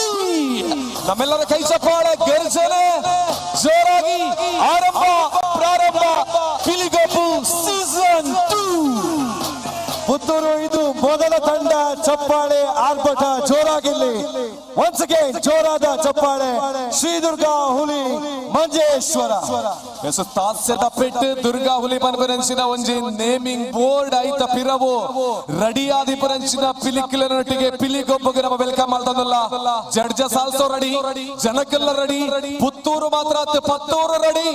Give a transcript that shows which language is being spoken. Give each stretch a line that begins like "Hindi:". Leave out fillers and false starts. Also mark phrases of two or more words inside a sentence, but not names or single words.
Kannada: ನಮ್ಮೆಲ್ಲರ ಕೈ ಚಪ್ಪಾಳೆ, ಗರ್ಜನೆ ಜೋರಾಗಿ ಪ್ರಾರಂಭ ಪಿಲಿಗೊಬ್ಬು ಸೀಸನ್ 2. ಪುತ್ತೂರು ಇದು ಮೊದಲ ತಂಡ. ಚಪ್ಪಾಳೆ ಆರ್ಭಟ ಜೋರಾಗಿಲ್ಲಿ.
English: once again
Kannada: ಜೋರಾದ ಚಪ್ಪಾಳೆ. ಶ್ರೀ ದುರ್ಗಾ ಹುಲಿ ಮಂಜೇಶ್ವರ.
Tulu: ತಾಸ್ಯದ ಪೆಟ್ಟು ದುರ್ಗಾ ಹುಲಿ ಪನ್ಪರಂಚಿನ ಒಂಜಿ
English: naming board
Tulu: ಐತ ಪಿರವು ರೆಡಿ ಆದಿ ಪರಂಚಿನ ಪಿಲಿಕ್ಕಿಲನೊಟ್ಟಿಗೆ ಪಿಲಿಗೊಬ್ಬಗೆ ನಮ್ಮ ವೆಲ್ಕಮ್ ಮಾಡ್ತದಲ್ಲ.
English: judges also ready,
Kannada: ಜನಕ್ಕೆಲ್ಲ ರೆಡಿ. ಪುತ್ತೂರು ಮಾತ್ರ ಪತ್ತೂರು ರೆಡಿ.